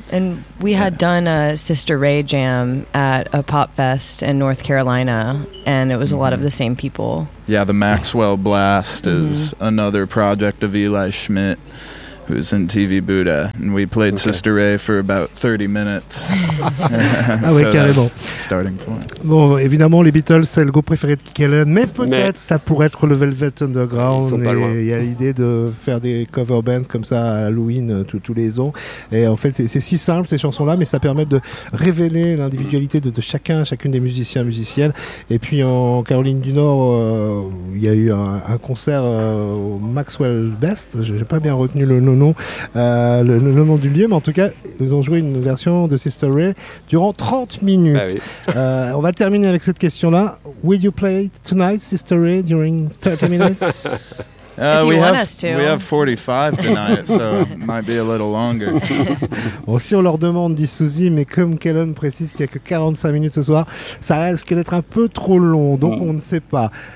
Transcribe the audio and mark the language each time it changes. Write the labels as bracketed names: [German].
[English] and we had done a Sister Ray jam at a pop fest in North Carolina, and it was a lot of the same people. Yeah, the Maxwell Blast is another project of Eli Schmidt, who's in TV Buddha, and we played okay. Sister Ray for about 30 minutes. [French] Ah ouais, so carrément. [English] Starting point. [French] Bon, évidemment, les Beatles, c'est le groupe préféré de Kellen, mais peut-être ça pourrait être le Velvet Underground. Et il y a l'idée de faire des cover bands comme ça à Halloween tous les ans. Et en fait, c'est si simple, ces chansons-là, mais ça permet de révéler l'individualité de chacun, chacune des musiciens, musiciennes. Et puis, en Caroline du Nord, il y a eu un concert au Maxwell Best. J'ai pas bien retenu le nom du lieu, mais en tout cas, ils ont joué une version de Sister Ray durant 30 minutes. Bah oui. On va terminer avec cette question-là. [English] Will you play tonight, Sister Ray, during 30 minutes? We have 45 tonight, so it might be a little longer. [French] Bon, si on leur demande, dit Suzy, mais comme Kellen précise qu'il n'y a que 45 minutes ce soir, ça risque d'être un peu trop long, donc on ne sait pas.